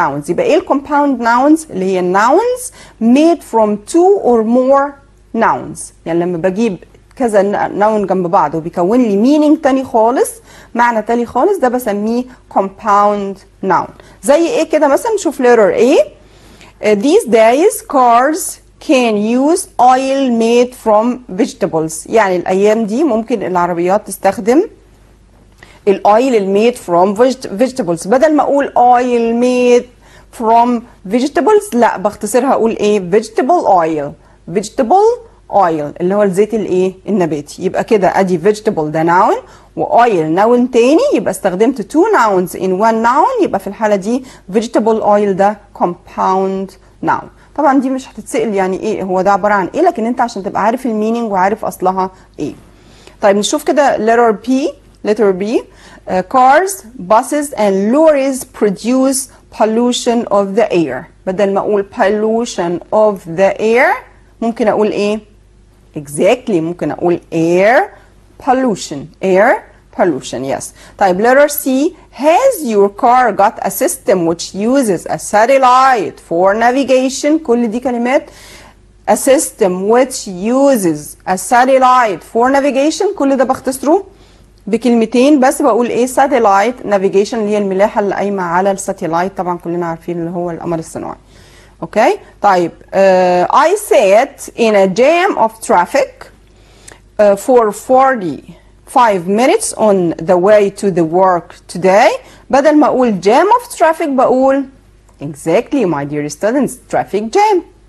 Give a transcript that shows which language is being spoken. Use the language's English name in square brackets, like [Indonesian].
[Arabic] يبقى ايه [English] compound nouns اللي هي nouns made from two or more nouns. [Arabic] يعني لما بجيب كذا نون جنب بعض وبيكون لي مينينج تاني خالص معنى تاني خالص ده بسميه compound noun. زي ايه كده مثلا نشوف letter A. [English] these days cars can use oil made from vegetables. [Arabic] يعني الأيام دي ممكن العربيات تستخدم الاويل الميد [English] from vegetables. [Arabic] بدل ما اقول [English] oil made from vegetables [Arabic] لا بختصرها اقول ايه vegetable oil. vegetable oil اللي هو الزيت الايه النباتي. يبقى كده ادي vegetable ده noun واويل noun تاني، يبقى استخدمت [English] two nouns in one noun. [Arabic] يبقى في الحالة دي vegetable oil ده compound noun. طبعا دي مش هتتسأل يعني ايه هو ده عبارة عن ايه، لكن انت عشان تبقى عارف المينينج وعارف اصلها ايه. طيب نشوف كده letter B. [English] Cars, buses and lorries produce pollution of the air. [Arabic] بدل ما اقول [English] pollution of the air [Arabic] ممكن اقول ايه؟ exactly ممكن اقول air pollution. [English] air pollution yes. طيب letter C. Has your car got a system which uses a satellite for navigation؟ [Arabic] كل دي كلمات. [English] a system which uses a satellite for navigation [Arabic] كل ده بختصره بكلمتين بس. بقول ايه؟ [English] satellite navigation [Arabic] اللي هي الملاحة اللي قايمة على الساتلايت، طبعا كلنا عارفين اللي هو القمر الصناعي. اوكي طيب [English] I sat in a jam of traffic for 45 minutes on the way to the work today. [Arabic] بدل ما اقول [English] jam of traffic بقول exactly my dear students traffic jam.